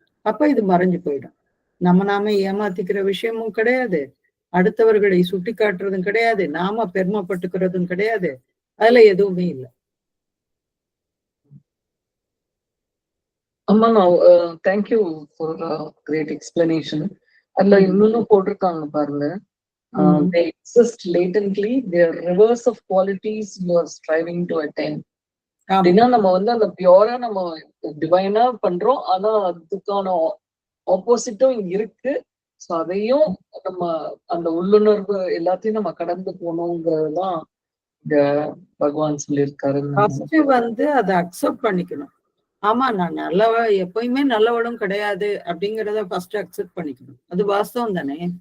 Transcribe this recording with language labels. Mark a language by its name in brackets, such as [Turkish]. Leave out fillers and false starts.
[Tamil] அப்ப இது மறைஞ்சு போயிடும். நாம ஏமாத்திக்கிற விஷயமும் கிடையாது, அடுத்தவர்களை சுட்டி காட்டுறதும் கிடையாது, நாம பெருமைப்பட்டுக்கிறதும் கிடையாது, அதுல எதுவுமே இல்லை. அம்மா நான் [English] Thank you for great explanation. [Tamil] அதுல இன்னொன்னு போட்டிருக்காங்க பாருங்க, [English] they exist latently, they are reverse of qualities you are striving to attain. [Tamil] அப்படின்னா நம்ம வந்து அந்த பியூரா நம்ம டிவைனா பண்றோம், ஆனா அதுக்கான ஆப்போசிட்டும் இருக்கு. ஸோ அதையும் நம்ம அந்த உள்ளுணர்வு எல்லாத்தையும் நம்ம கடந்து போகணுங்கிறதுதான் இந்த பகவான் சொல்லியிருக்காரு. ஃபர்ஸ்ட் வந்து அதை அக்செப்ட் பண்ணிக்கணும். ஆமா நான் எப்பயுமே நல்லவளும் கிடையாது அப்படிங்கிறத ஃபர்ஸ்ட் அக்செப்ட் பண்ணிக்கணும். அது வாஸ்தவம் தானே.